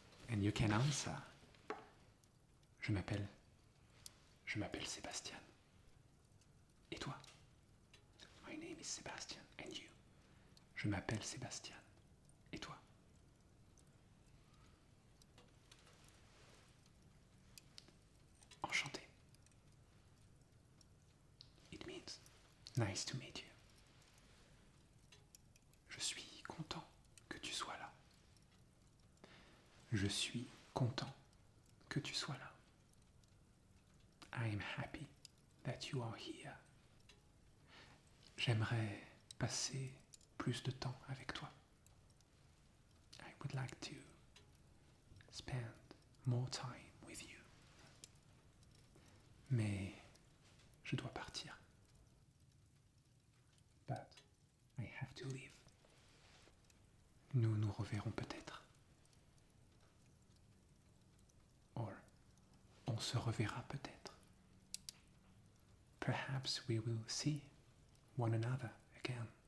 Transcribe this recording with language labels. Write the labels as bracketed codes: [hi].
[en] And you can answer. [fr] Je m'appelle Sébastien. Et toi? [en] My name is Sebastian. And you? [fr] Je m'appelle Sébastien. Et toi? Enchanté. [en] It means nice to meet you. [fr] Je suis content que tu sois là. Je suis content que tu sois là. [en] I am happy that you are here. [fr] J'aimerais passer plus de temps avec toi. [en] I would like to spend more time with you. [fr] Mais je dois partir. [en] But I have to leave. [fr] Nous nous reverrons peut-être. Or on se reverra peut-être. [en] Perhaps we will see one another again.